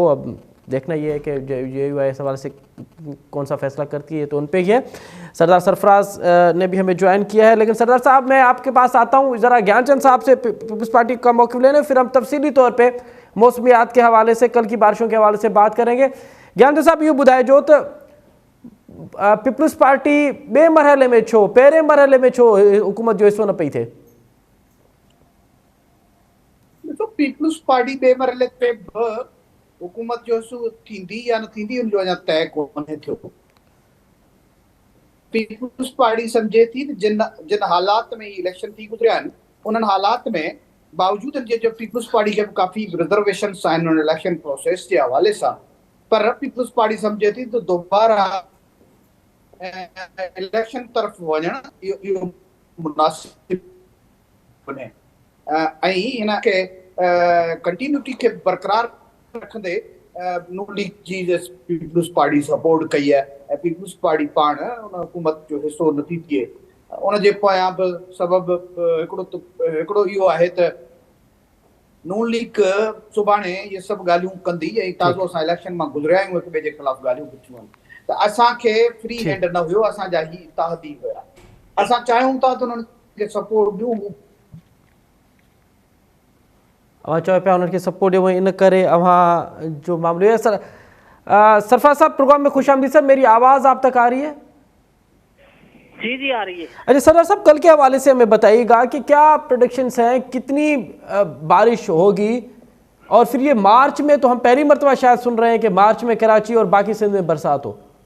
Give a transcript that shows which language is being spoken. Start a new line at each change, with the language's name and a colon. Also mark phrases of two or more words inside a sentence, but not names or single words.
Urdu: اب دیکھنا یہ ہے کہ JUI اس حوالے سے کون سا فیصلہ کرتی ہے، تو ان پہ ہی ہے. سردار سرفراز نے بھی ہمیں جوائن کیا ہے۔ لیکن سردار صاحب، میں آپ کے پاس آتا ہوں ذرا گیان چند صاحب سے پیپلز پارٹی کا موقف لینے، پھر ہم تفصیلی طور پر موسمیات کے حوالے سے، کل کی بارشوں کے حوالے سے بات کریں گے.
Sindhi: ज्ञानचंद साहब, यूँ बुधाए जो तो पीपल्स पार्टी बे मरहले में छो, पहिरें मरहले में छो हुकूमत जो हिस्सो न पई थे? तो पीपल्स पार्टी बे मरहले ते हुकूमत जो सु थींदी या न थींदी उन जो अञा तय कोन्हे थियो। पीपुल्स पार्टी समझे थी जिन जिन हालात में इलेक्शन थी गुजरिया आहिनि उन्हनि हालात में बावजूद जो पीपुल्स पार्टी के काफ़ी रिजर्वेशन आहिनि
English: election process
Sindhi: के हवाले से, पर पीपुल्स पार्टी समझे थी तो दोबारा इलेक्शन तरफ वञण इहो मुनासिब बने ऐं हिनखे कंटिन्यूटी के बरक़रार रखंदे नून लीग जी पीपुल्स पार्टी सपोर्ट कई है ऐं पीपुल्स पार्टी पाण उन हुकूमत जो हिस्सो नथी थिए। उनजे पोयां बि सबबु हिकिड़ो इहो आहे त नून लीग सुभाणे इहे सभु ॻाल्हियूं कंदी ऐं ताज़ो असां इलेक्शन मां गुज़रिया आहियूं, हिक ॿिए जे ख़िलाफ़ ॻाल्हियूं पुछियूं आहिनि, त असांखे
English: free hand
Sindhi: न हुयो, असांजा ही इत्तेहादी हुया। असां चाहियूं था त उन्हनि खे सपोर्ट ॾियूं। अवां चयो पिया उन्हनि खे सपोर्ट ॾियो, इन करे अवां जो मामलो है।
Urdu: سر سرفراز صاحب پروگرام میں خوش آمدید۔ سر میری آواز آپ تک آ رہی ہے? جی جی آ رہی ہے. اچھا سردار صاحب، کل کے حوالے سے ہمیں بتائیے گا کہ کیا پریڈکشنز ہیں، کتنی بارش ہوگی، اور پھر یہ مارچ میں تو ہم پہلی مرتبہ شاید سن رہے ہیں کہ مارچ میں کراچی اور باقی سندھ میں برسات ہو.